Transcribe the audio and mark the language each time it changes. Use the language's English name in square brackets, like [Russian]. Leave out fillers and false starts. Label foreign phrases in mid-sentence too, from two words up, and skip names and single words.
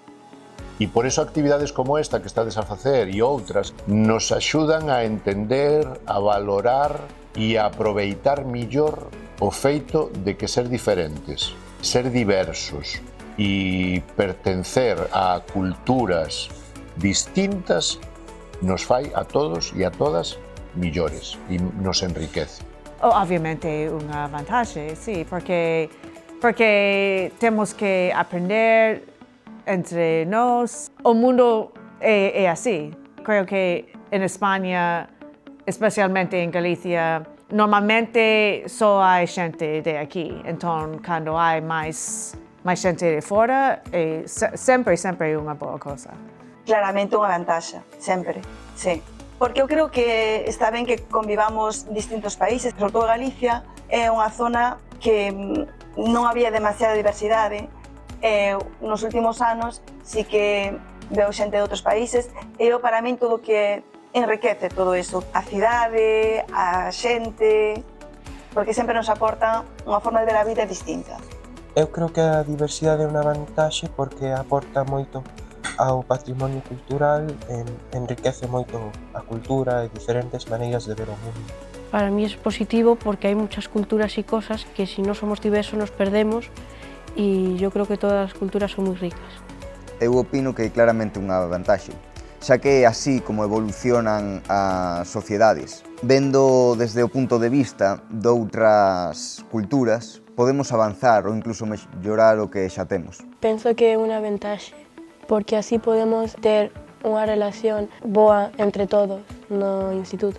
[Galician] E por eso actividades como esta que estades a facer e outras nos axudan a entender, a valorar e a aproveitar millor o feito de que ser diferentes, ser diversos e pertencer a culturas distintas nos fai a todos e a todas millores e nos enriquece. [Spanish] Obviamente una ventaja, sí, porque tenemos que aprender entre nos. El mundo es así. Creo que en España, especialmente en Galicia, normalmente solo hay gente de aquí. Entonces, cuando hay más gente de fuera, siempre una buena cosa. [Galician] Claramente unha vantaxa, sempre, sí. Porque eu creo que está ben que convivamos distintos países, sobre todo Galicia é unha zona que non había demasiada diversidade, e nos últimos anos sí que veo xente de outros países, e eu para min todo que enriquece todo eso, a cidade, a xente, porque sempre nos aporta unha forma de ver a vida distinta. Eu creo que a diversidade é unha vantaxe porque aporta moito ao patrimonio cultural, enriquece moito a cultura e diferentes maneiras de ver o mundo. [Spanish] Para mí es positivo porque hay muchas culturas y cosas que si no somos diversos nos perdemos y yo creo que todas las culturas son muy ricas. [Galician] Eu opino que é claramente unha vantaxe, xa que é así como evolucionan as sociedades. Vendo desde o punto de vista de outras culturas, podemos avanzar ou incluso mellorar o que xa temos. Penso que é unha vantaxe, porque así podemos ter unha relación boa entre todos no instituto.